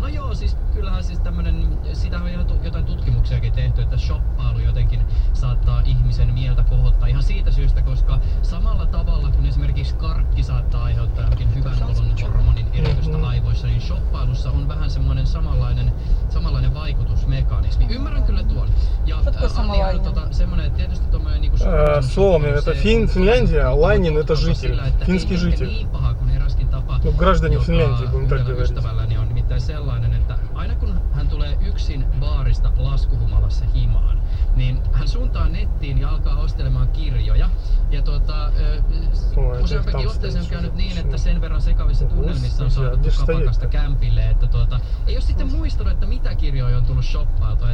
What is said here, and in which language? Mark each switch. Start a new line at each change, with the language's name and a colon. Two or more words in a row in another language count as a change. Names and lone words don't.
Finnish: No joo, siis kyllähän siis tämmönen, sitä on jotain tutkimuksiakin tehty, että shoppailu jotenkin saattaa ihmisen mieltä kohottaa ihan siitä syystä, koska samalla tavalla kun esimerkiksi karkki saattaa aiheuttaa jokin hyvän olon hormonin eritystä aivoissa, niin shoppailussa on vähän semmoinen samanlainen vaikutusmekanismi. Ymmärrän kyllä tuon. Ja semmoinen, että tietysti tommoinen niinku Suomi,
Russian: это Финляндия, а Лайнин это житель, финский житель. Ну, граждане Финляндии, будем так говорить.
Finnish: Ystävälläni on nimittäin sellainen, että aina kun hän tulee yksin baarista laskuhumalassa himaan, niin hän suuntaa nettiin ja alkaa ostelemaan kirjoja. Ja useampikin otteeseen on käynyt niin, että sen verran sekavissa tunnelmissa on saatettu kapakasta kämpille, että ei ole sitten muistanut, että mitä kirjoja on tullut shoppailtua.